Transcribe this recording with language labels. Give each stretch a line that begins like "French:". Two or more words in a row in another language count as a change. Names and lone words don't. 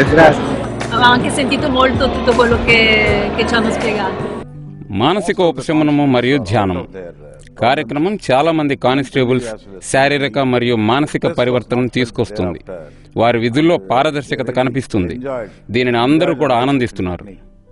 Italian: Grazie. Avevo anche sentito molto tutto quello che ci hanno spiegato.
Telugu: మానసిక ఉపశమనము మరియు ధ్యానం కార్యక్రమం చాలా మంది కానిస్టేబుల్స్ శారీరక మరియు మానసిక పరివర్తనను తీసుకొస్తుంది. వారి విధుల్లో పారదర్శకత కనిపిస్తుంది. దీనిని అందరూ కూడా ఆనందిస్తున్నారు.